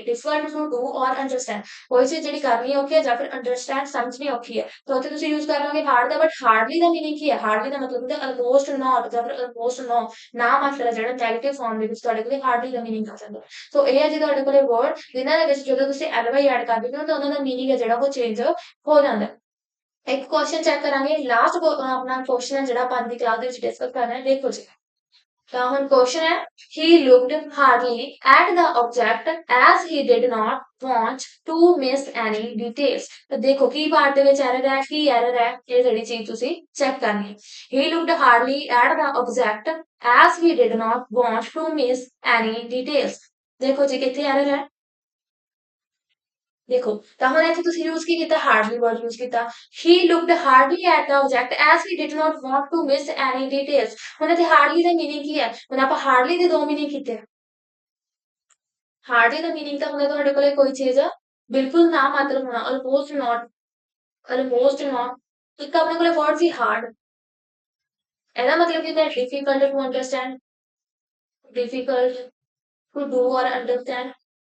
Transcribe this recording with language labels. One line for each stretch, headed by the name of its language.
English: difficult to do or understand,
Punjabi: ਕੋਈ ਚੀਜ਼ ਜਿਹੜੀ ਕਰਨੀ ਔਖੀ ਹੈ ਜਾਂ ਫਿਰ ਅੰਡਰਸਟੈਂਡ ਸਮਝਣੀ ਔਖੀ ਹੈ ਤਾਂ ਉੱਥੇ ਤੁਸੀਂ ਯੂਜ਼ ਕਰ ਲਓਗੇ hard ਦਾ। But hardly ਦਾ meaning ਕੀ ਹੈ, ਹਾਰਡਲੀ ਦਾ ਮਤਲਬ ਹੁੰਦਾ
English: almost not
Punjabi: ਜਾਂ ਫਿਰ ਆਲਮੋਸਟ ਨੋ, ਨਾ ਮਾਤਰ ਜਿਹੜਾ ਨੈਗੇਟਿਵ ਫਾਰਮ ਦੇ ਵਿੱਚ ਤੁਹਾਡੇ ਕੋਲ ਹਾਰਡਲੀ ਦਾ ਮੀਨਿੰਗ ਆ ਜਾਂਦਾ। ਸੋ ਇਹ ਹੈ ਜੀ ਤੁਹਾਡੇ ਕੋਲੇ ਵਰਡ ਜਿਨ੍ਹਾਂ ਦੇ ਵਿੱਚ ਜਦੋਂ ਤੁਸੀਂ ਐਲਵਾਈ ਐਡ ਕਰ ਦਿੰਦੇ ਹੋ ਤਾਂ ਉਹਨਾਂ ਦਾ ਮੀਨਿੰਗ ਹੈ ਜਿਹੜਾ ਉਹ ਚੇਂਜ ਹੋ ਜਾਂਦਾ ਹੈ। ਇੱਕ ਕੁਐਸਚਨ ਚੈੱਕ ਕਰਾਂਗੇ ਲਾਸਟ ਆਪਣਾ ਕੁਐਸਚਨ ਹੈ ਜਿਹੜਾ ਆਪਾਂ ਅੱਜ ਦੀ ਕਲਾਸ ਦੇ ਵਿੱਚ ਡਿਸਕਸ ਕਰਨਾ ਹੈ। ਦੇਖੋ ਜੀ ਤਾਂ ਹੁਣ ਕੁਐਸਚਨ ਹੈ
English: he looked hardly at the object as he did not want to miss any details।
Punjabi: ਤਾਂ ਦੇਖੋ ਕੀ ਪਾਰਟ ਦੇ ਵਿੱਚ ਐਰਰ ਹੈ, ਕੀ ਐਰਰ ਹੈ, ਇਹ ਜਿਹੜੀ ਚੀਜ਼ ਤੁਸੀਂ ਚੈੱਕ ਕਰਨੀ ਹੈ।
English: he looked hardly at the object as he did not want to miss any details।
Punjabi: ਦੇਖੋ ਜੀ ਕਿੱਥੇ ਐਰਰ ਹੈ, ਦੇਖੋ ਤਾਂ ਹੁਣ ਇੱਥੇ ਤੁਸੀਂ ਯੂਜ਼ ਕੀ ਕੀਤਾ ਹਾਰਡਲੀ ਵਰਡ ਯੂਜ਼ ਕੀਤਾ।
English: he looked hardly at the object as he did not want to miss any details।
Punjabi: ਹੁਣ ਇੱਥੇ ਹਾਰਡਲੀ ਦਾ ਮੀਨਿੰਗ ਕੀ ਹੈ, ਹੁਣ ਆਪਾਂ ਹਾਰਡਲੀ ਦੇ ਦੋ ਮੀਨਿੰਗ ਕੀਤੇ। ਹਾਰਡਲੀ ਦਾ ਮੀਨਿੰਗ ਤਾਂ ਹੁੰਦਾ ਤੁਹਾਡੇ ਕੋਲੇ ਕੋਈ ਚੀਜ਼ ਬਿਲਕੁਲ ਨਾ ਮਾਤਰ ਹੋਣਾ,
English: almost not, almost not।
Punjabi: ਇੱਕ ਆਪਣੇ ਕੋਲੇ ਵਰਡ ਸੀ ਹਾਰਡ, ਇਹਦਾ ਮਤਲਬ ਕੀ ਹੁੰਦਾ
English: difficult to understand, difficult to do or understand।